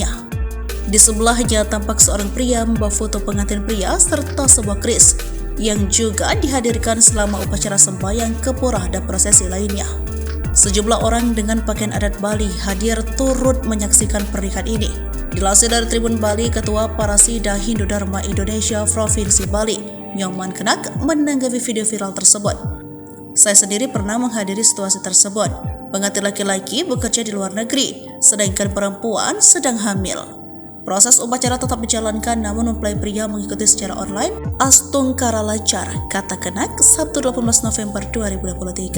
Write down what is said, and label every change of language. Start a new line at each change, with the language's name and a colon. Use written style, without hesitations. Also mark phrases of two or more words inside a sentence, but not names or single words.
Indonesian: Di sebelahnya tampak seorang pria membawa foto pengantin pria serta sebuah keris yang juga dihadirkan selama upacara sembahyang ke pura dan prosesi lainnya. Sejumlah orang dengan pakaian adat Bali hadir turut menyaksikan pernikahan ini. Dilansir dari Tribun Bali, Ketua Parasida Hindu Dharma Indonesia Provinsi Bali, Nyoman Kenak, menanggapi video viral tersebut. Saya sendiri pernah menghadiri situasi tersebut. Pengantin laki-laki bekerja di luar negeri, sedangkan perempuan sedang hamil. Proses upacara tetap dijalankan, namun mempelai pria mengikuti secara online. Astungkara lancar, kata Kenak, Sabtu 18 November 2023.